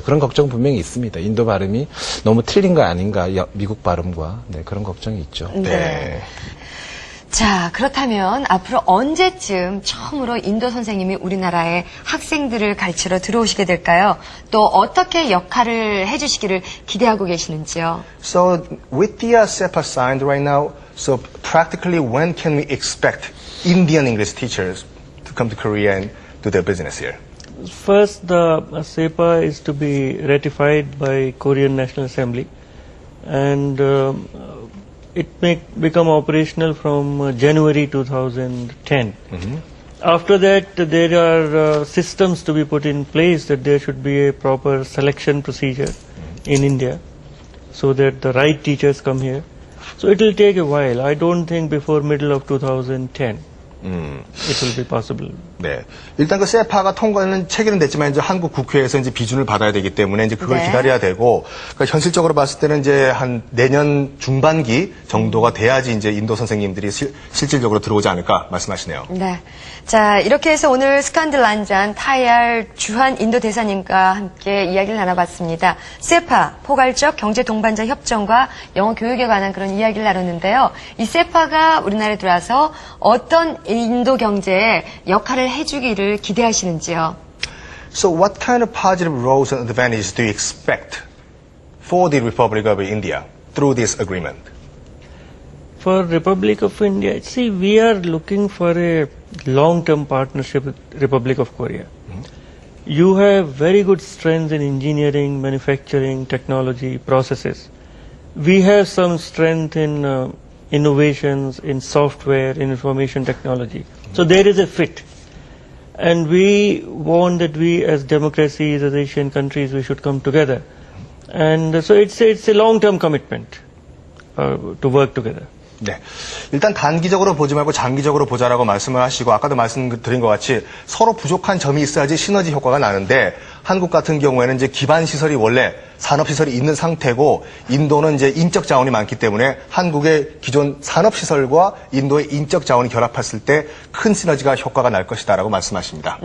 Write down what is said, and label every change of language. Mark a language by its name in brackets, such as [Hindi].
[Korean] 그런 걱정 분명히 있습니다. 인도 발음이 너무 틀린 거 아닌가 미국 발음과 그런 걱정이 있죠. 네. 자, 그렇다면 앞으로 언제쯤 처음으로 인도 선생님이 우리나라의 학생들을 가르치러 들어오시게 될까요? 또 어떻게 역할을 해주시기를 기대하고 계시는지요? [English] So with the SEPA signed right now, so practically when can we expect Indian English teachers to come to Korea and do their business here? First, the SEPA is to be ratified by Korean National Assembly, and it may become operational from January 2010. After that, there are systems to be put in place that there should be a proper selection procedure in India so that the right teachers come here. So it will take a while. I don't think before middle of 2010 it will be possible. [Korean] 네. 일단 그 세파가 통과는 체결은 됐지만 이제 한국 국회에서 이제 비준을 받아야 되기 때문에 이제 그걸 네. 기다려야 되고, 그러니까 현실적으로 봤을 때는 이제 한 내년 중반기 정도가 돼야지 이제 인도 선생님들이 실질적으로 들어오지 않을까 말씀하시네요. 네. 자, 이렇게 해서 오늘 스칸들 한잔 타이알 주한 인도 대사님과 함께 이야기를 나눠봤습니다. 세파, 포괄적 경제 동반자 협정과 영어 교육에 관한 그런 이야기를 나눴는데요. 이 세파가 우리나라에 들어와서 어떤 인도 경제에 역할을 해주기를 기대하시는지요? [English] So what kind of positive roles and advantages do you expect for the Republic of India through this agreement? For Republic of India, see, we are looking for a long-term partnership with Republic of Korea. You have very good strengths in engineering, manufacturing, technology, processes. We have some strength in innovations, in software, in information technology. So there is a fit. And we want that we as democracies, as Asian countries, we should come together. And so it's a long-term commitment to work together. [Korean] 네. 일단 단기적으로 보지 말고 장기적으로 보자라고 말씀을 하시고 아까도 말씀드린 것 같이 서로 부족한 점이 있어야지 시너지 효과가 나는데 한국 같은 경우에는 이제 기반 시설이 원래 산업 시설이 있는 상태고 인도는 이제 인적 자원이 많기 때문에 한국의 기존 산업 시설과 인도의 인적 자원이 결합했을 때 큰 시너지가 효과가 날 것이다라고 말씀하십니다.